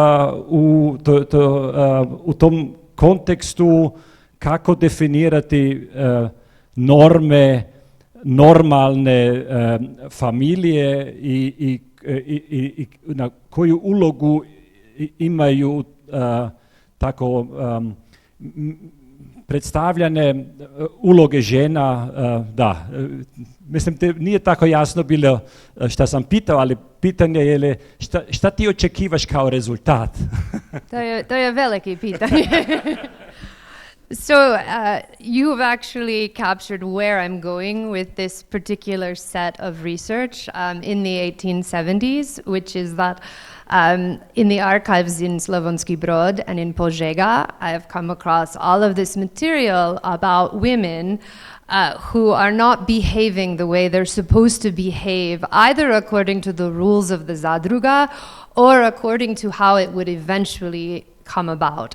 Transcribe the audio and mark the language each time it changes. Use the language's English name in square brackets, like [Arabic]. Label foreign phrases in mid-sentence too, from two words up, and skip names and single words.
[Croatian] u tom kontekstu, kako definirati norme, normalne familije i na koju ulogu imaju tako predstavljane uloge žena, da. Mislim, nije tako jasno bilo šta sam pitao, ali pitanje je šta ti očekivaš kao rezultat? To je veliki pitanje. [English] So you've actually captured where I'm going with this particular set of research in the 1870s, which is that in the archives in Slavonski Brod and in Požega, I have come across all of this material about women who are not behaving the way they're supposed to behave, either according to the rules of the Zadruga or according to how it would eventually come about.